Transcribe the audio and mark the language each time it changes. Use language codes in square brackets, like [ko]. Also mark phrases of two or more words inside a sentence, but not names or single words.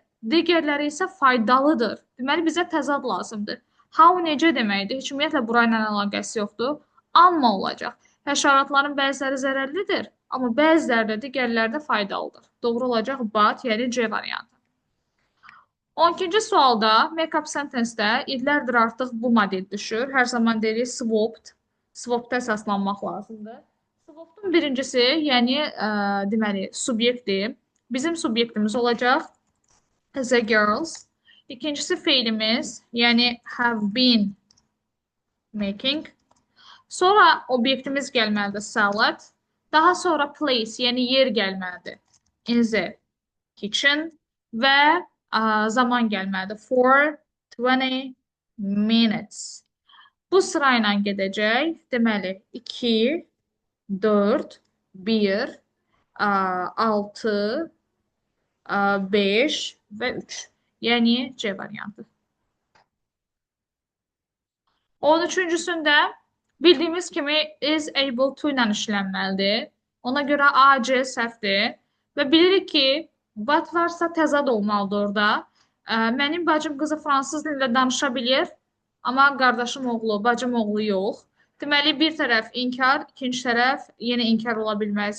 [az] Digərləri isə faydalıdır. Deməli, bizə təzad lazımdır. How necə deməkdir? Heç ümumiyyətlə burayla əlaqəsi yoxdur. Amma olacaq. Həşəratların bəziləri zərərlidir. amma bəzilərdə digərlərdə faydalıdır. Doğru olacaq but, yəni C variantı. 12-ci sualda [en] make-up sentence- [az] də illərdir artıq bu model düşür. Hər zaman deyirik swapped. Swapped əsaslanmaq lazımdır. Swapped-un birincisi, yəni deməli, subyektdir. Bizim subyektimiz olacaq [en] the girls. [az] İkincisi feilimiz, yəni [en] have been making. [az] Sonra obyektimiz gəlməlidir salad. Daha sonra place, yəni yer gəlməlidir. [en] In the kitchen [az] və zaman gəlməlidir. [en] For 20 minutes. [az] Bu sırayla gedəcək. Deməli, 2, 4, 1, 6, 5 və 3. Yəni C variantı. 13-cüsündə bildiyimiz kimi [en] is able to [az] ilə işlənməlidir. Ona görə A, C səhvdir. Və bilirik ki, but varsa təzad olmalıdır orada. Mənim bacım qızı fransız dilində danışa bilir, amma qardaşım oğlu, bacım oğlu yox. Deməli, bir tərəf inkar, ikinci tərəf yenə inkar ola bilməz.